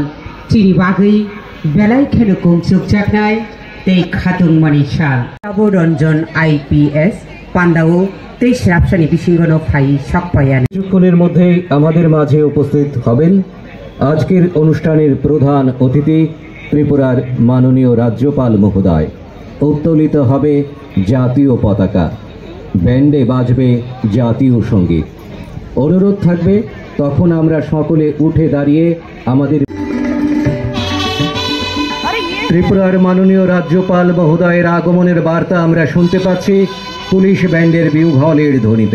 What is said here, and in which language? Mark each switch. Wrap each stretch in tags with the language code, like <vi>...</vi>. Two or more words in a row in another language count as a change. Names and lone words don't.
<trp>Tini Bagui Belai Kenukum Sukchaknai Tei Khatung Mani Shal Aboronjon IPS Pandao Tei Shrapshani Bishingono Phai Shokpayan</trp> <bn>কিছুক্ষণের মধ্যেই আমাদের মাঝে উপস্থিত হবেন আজকের অনুষ্ঠানের প্রধান অতিথি ত্রিপুরার মাননীয় রাজ্যপাল মহোদয়। উত্তোলিত হবে জাতীয় পতাকা, ব্যান্ডে বাজবে জাতীয় সঙ্গীত। অনুরোধ থাকবে তখন আমরা সকলে উঠে দাঁড়িয়ে আমাদের ত্রিপুরার মাননীয় রাজ্যপাল মহোদয়ের আগমনের বার্তা আমরা শুনতে পাচ্ছি পুলিশ ব্যান্ডের বিউঘলের ধ্বনিতে।</bn>